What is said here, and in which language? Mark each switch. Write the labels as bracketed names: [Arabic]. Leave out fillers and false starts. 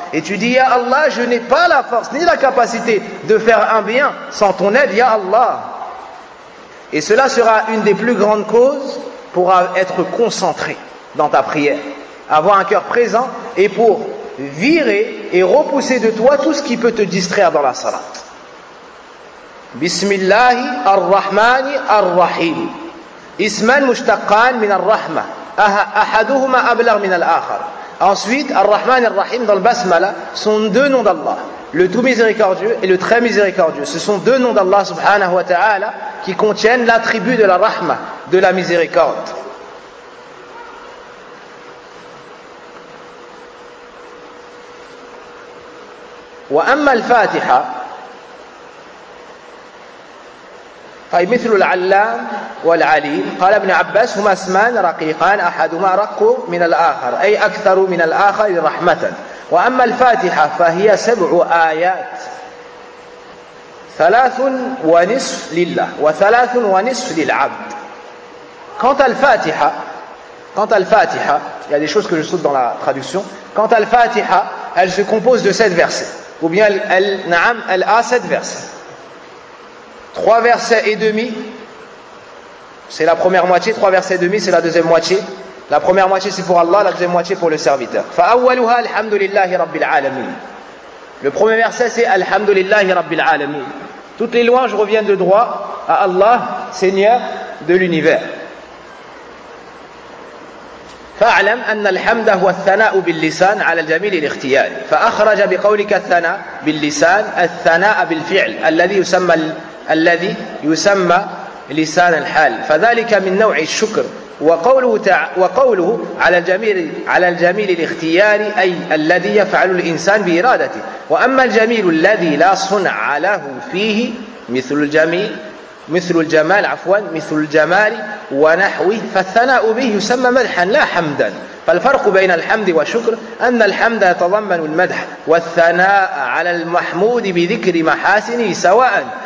[French] Et tu dis: Ya Allah, je n'ai pas la force ni la capacité de faire un bien sans ton aide, Ya Allah. Et cela sera une des plus grandes causes pour être concentré dans ta prière, avoir un cœur présent et pour virer et repousser de toi tout ce qui peut te distraire dans la salat. [Arabic] بسم الله الرحمن الرحيم. اسمان مشتقان من الرحمة أحدهما أبلغ من الآخر. [French] Ensuite, الرحمن الرحيم dans le basmala sont deux noms d'Allah. Le tout miséricordieux et le très miséricordieux. Ce sont deux noms d'Allah subhanahu wa ta'ala qui contiennent l'attribut de la rahma, de la miséricorde. [Arabic] وأما الفاتحة طيب مثل العلام والعليم قال ابن عباس هما اسمان رقيقان أحدهما رق من الآخر أي أكثر من الآخر رحمة. وأما الفاتحة فهي سبع آيات ثلاث ونصف لله وثلاث ونصف للعبد. [French] Quant à الفاتحة il y a des choses que je saute dans la traduction. Quant à الفاتحة elle se compose de 7 versets. Ou bien elle a 7 versets. 3 versets et demi, c'est la première moitié. 3 versets et demi, c'est la deuxième moitié. La première moitié, c'est pour Allah. La deuxième moitié, pour le serviteur. [Arabic] فَأَوَّلُهَا الْحَمْدُ لِلَّهِ رَبِّ الْعَالَمِينَ. [French] Le premier verset, c'est [Arabic] الْحَمْدُ لِلَّهِ رَبِّ الْعَالَمِينَ. [French] Toutes les louanges reviennent de droit à Allah, Seigneur de l'univers. [Arabic] فاعلم ان الحمد هو الثناء باللسان على الجميل الاختيار فاخرج بقولك الثناء باللسان الثناء بالفعل الذي يسمى لسان الحال فذلك من نوع الشكر وقوله على الجميل الاختيار اي الذي يفعل الانسان بارادته واما الجميل الذي لا صنع له فيه مثل الجمال ونحوه فالثناء به يسمى مدحا لا حمدا فالفرق بين الحمد والشكر أن الحمد يتضمن المدح والثناء على المحمود بذكر محاسنه سواء